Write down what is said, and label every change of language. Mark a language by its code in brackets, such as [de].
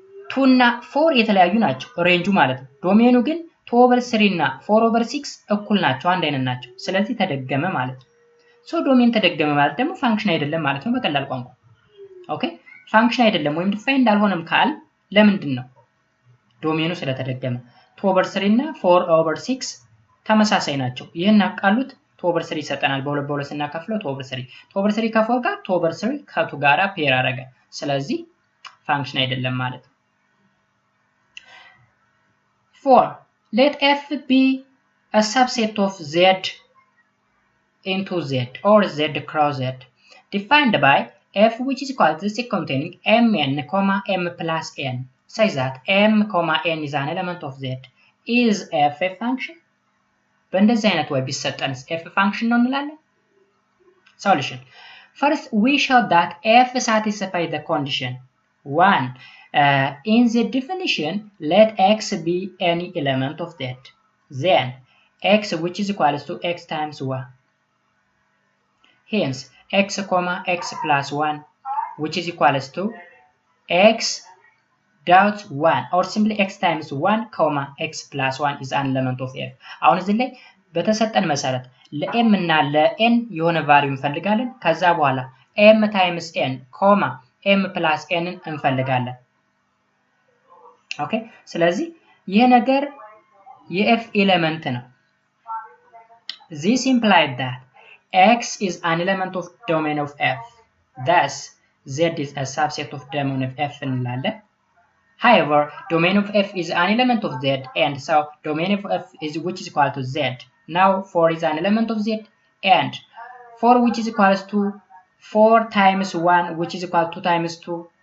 [am] 2 እና 4 የተለያዩ ናቸው ሬንጁ ማለት ነው። ዶሜኑ ግን 2/3 እና 4/6 እኩል ናቸው፣ አንድ አይነት ናቸው። ስለዚህ ተደገመ ማለት ነው። ሶ ዶሜን ተደገመ ማለት ደግሞ ፋንክሽን አይደለም ማለት ነው በቀላል ቋንቋ። ኦኬ ፋንክሽን አይደለም ወይም ዲፋይንድ አልሆነም ካል ለምንድን ነው? ዶሜኑ ስለተደገመ። 2/3 እና 4/6 ተመሳሳይ ናቸው። ይሄን አቃሉት 2/3 ይሰጠናል። በ2 ስናከፍለው 2/3 2/3 ከ4 ጋር 2/3 ከ2 ጋራ ፔር አደረገ። ስለዚህ ፋንክሽን አይደለም ማለት ነው። [en] 4 let f be a subset of z into z or z cross z defined by f which is equal to z containing mn, m plus n such that m, n is an element of z. Is f a function? [am] በእንደዚህ አይነት ወይ ቢሰጠንስ f function ነው እንላለን። [en] Solution. First, we show that f satisfies the condition. 1. In the definition, let x be any element of z. Then, x which is equal to x times 1. Hence, x, x plus 1 which is equal to x dot 1 or simply x times 1, x plus 1 is an element of f. [am] አሁን እዚህ ላይ በተሰጠን መሰረት ለm እና ለn የሆነ ቫልዩ እንፈልጋለን። ከዛ በኋላ m times n, m plus n እንፈልጋለን። ኦኬ ስለዚህ ይሄ ነገር የf ኤሌመንት ነው። [en] This implies that x is an element of domain of f. Thus, z is a subset of domain of f [am] እንላለን። [en] However, domain of f is an element of z, and so domain of f is which is equal to z. Now 4 is an element of z, and 4 which is equal to 4 times 1 which is equal to 2 times 2.